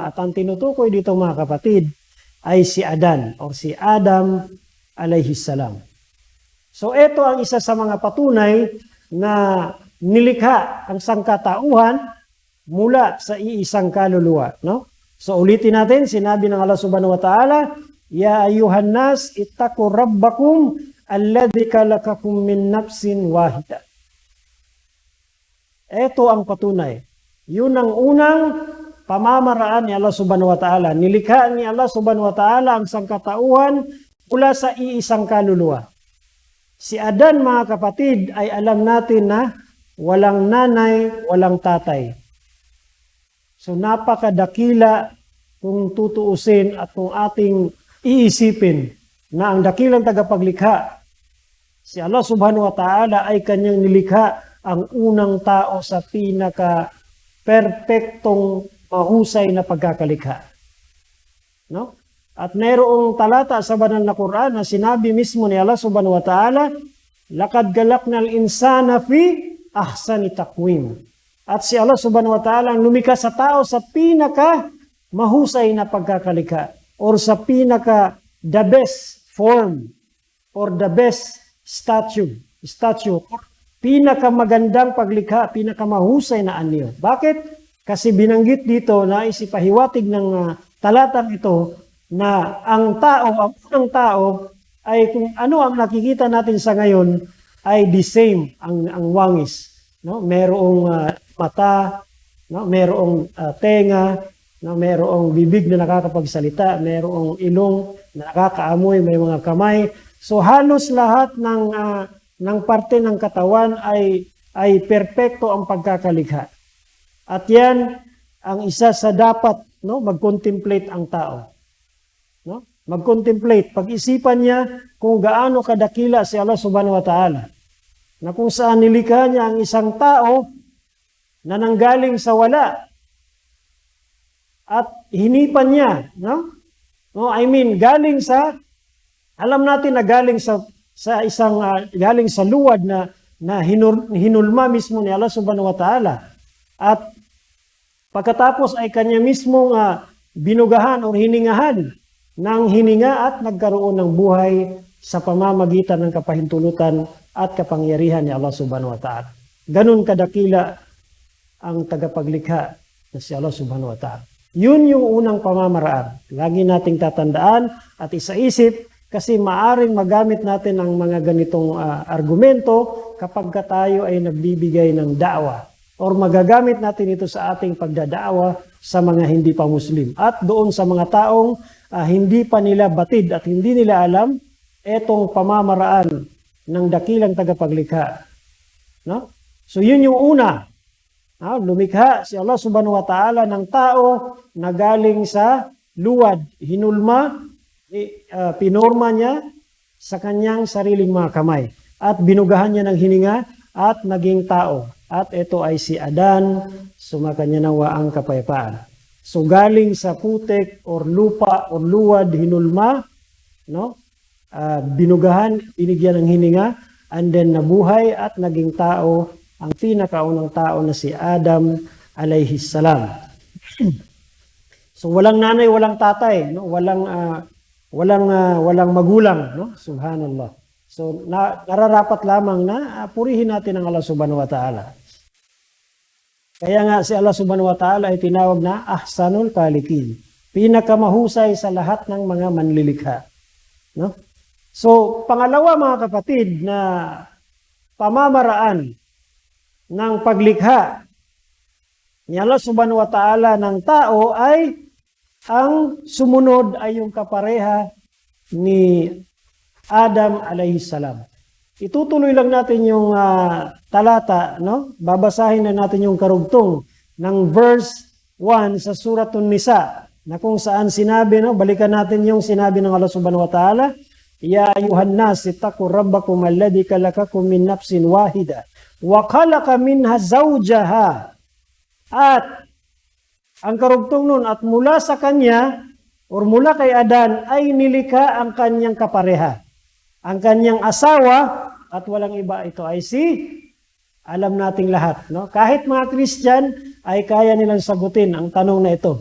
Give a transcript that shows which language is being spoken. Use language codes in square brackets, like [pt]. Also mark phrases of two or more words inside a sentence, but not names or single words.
[tl] At ang tinutukoy dito mga kapatid ay si Adan o si Adam [ar] عليه السلام. [tl] So ito ang isa sa mga patunay na nilikha ang sangkatauhan mula sa iisang kaluluwa, no? So ulitin natin, sinabi ng [ar] الله سبحانه وتعالى يا أيها الناس اتقوا ربكم الذي خلقكم من نفس واحدة." [tl] Ito ang patunay. Yun ang unang pamamaraan ni Allah [ar] سبحانه وتعالى. [tl] Nilikha ni Allah [ar] سبحانه وتعالى [tl] ang sangkatauhan mula sa iisang kaluluwa. Si Adan mga kapatid ay alam natin na walang nanay, walang tatay. So napakadakila kung tutuusin at kung ating iisipin na ang dakilang tagapaglikha, si Allah [ar] سبحانه وتعالى [tl] ay kanyang nilikha ang unang tao sa pinaka-perpektong mahusay na pagkakalikha. No? At mayroong talata sa banal na Quran na sinabi mismo ni Allah [ar] سبحانه وتعالى لقد خلقنا الإنسان في أحسن تقويم." [tl] At si Allah subhanahu wa ta'ala ang lumikha sa tao sa pinaka mahusay na pagkakalikha or sa pinaka [en] the best form or the best statue [tl] pinaka magandang paglikha, pinaka mahusay na anyo. Bakit? Kasi binanggit dito na isipahiwatig ng talatang ito na ang unang tao ay kung ano ang nakikita natin sa ngayon ay [en] the same [tl] ang wangis, no? Merong mata, no? Merong tenga, no? Merong bibig na nakakapagsalita, merong ilong na nakakaamoy, may mga kamay. So halos lahat ng parte ng katawan ay perpekto ang pagkakalikha. At yan ang isa sa dapat, no, mag-contemplate ang tao. No? Mag-contemplate, pag-isipan niya kung gaano kadakila si Allah [ar] سبحانه وتعالى. [tl] Na kung saan nilikha niya ang isang tao na nanggaling sa wala at hinipan niya, no? No, [en] I mean [tl] galing sa, alam natin na galing sa isang galing sa luwad na hinulma mismo ni Allah [ar] سبحانه وتعالى. [tl] At pagkatapos ay kanya mismong binugahan o hiningahan ng hininga at nagkaroon ng buhay sa pamamagitan ng kapahintulutan at kapangyarihan ni Allah [ar] سبحانه وتعالى. [tl] Ganun kadakila ang tagapaglikha na si Allah [ar] سبحانه وتعالى. [tl] Yun yung unang pamamaraan. Lagi nating tatandaan at isaisip Kasi maaring magamit natin ang mga ganitong argumento kapag tayo ay nagbibigay ng da'wa. Or magagamit natin ito sa ating pagdadaawa sa mga hindi pa Muslim. At doon sa mga taong hindi pa nila batid at hindi nila alam etong pamamaraan ng dakilang tagapaglikha. No? So yun yung una. Lumikha si Allah [ar] سبحانه وتعالى [tl] ng tao na galing sa luwad, hinulma, pinorma niya sa kanyang sariling mga kamay at binugahan niya ng hininga at naging tao. At ito ay si Adan, sumakanya nawa ang kapayapaan. So galing sa putik or lupa or luwad, hinulma, no? Binugahan, binigyan ng hininga, [en] and then [tl] nabuhay at naging tao, ang pinakaunang tao na si Adam [ar] عليه السلام. [tl] So walang nanay, walang tatay, no? Walang magulang, no? Subhanallah. So nararapat lamang na purihin natin ang Allah [ar] سبحانه وتعالى. [tl] Kaya nga si Allah [ar] سبحانه وتعالى [tl] ay tinawag na [ar] أحسن الخالقين. [tl] Pinakamahusay sa lahat ng mga manlilikha. No? So pangalawa mga kapatid na pamamaraan ng paglikha ni Allah [ar] سبحانه وتعالى [tl] ng tao ay ang sumunod ay yung kapareha ni Adam [ar] عليه السلام. [tl] Itutuloy lang natin yung talata, no? Babasahin na natin yung karugtong ng verse 1 sa Suratun Nisa na kung saan sinabi, no? Balikan natin yung sinabi ng [ar] الله سبحانه وتعالى يا أيها الناس اتقوا ربكم الذي خلقكم من نفس واحدة وخلق منها زوجها. [tl] At ang karugtong nun, at mula sa kanya or mula kay Adan ay nilikha ang kanyang kapareha, ang kanyang asawa, at walang iba ito ay alam nating lahat, no? Kahit mga Christian ay kaya nilang sagutin ang tanong na ito.